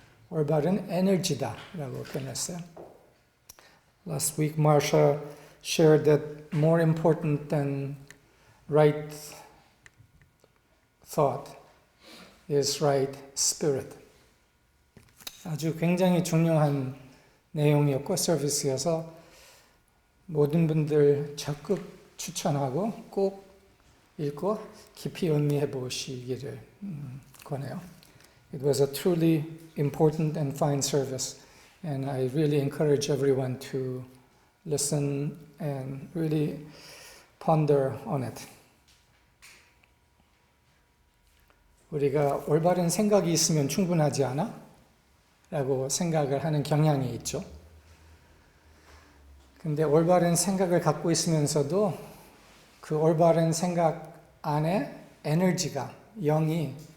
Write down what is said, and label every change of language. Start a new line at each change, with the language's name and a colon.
Korean: 올바른 에너지다 라고 표현했어요.
English: Last week Marsha shared that more important than right thought is right spirit.
Korean: 아주 굉장히 중요한 내용이었고 서비스여서 모든 분들 적극 추천하고 꼭 읽고 깊이 음미해 보시기를 권해요.
English: It was a truly important and fine service, and I really encourage everyone to listen and really ponder on it.
Korean: 우리가 올바른 생각이 있으면 충분하지 않아? 라고 생각을 하는 경향이 있죠. 근데 올바른 생각을 갖고 있으면서도 그 올바른 생각 안에 에너지가, 영이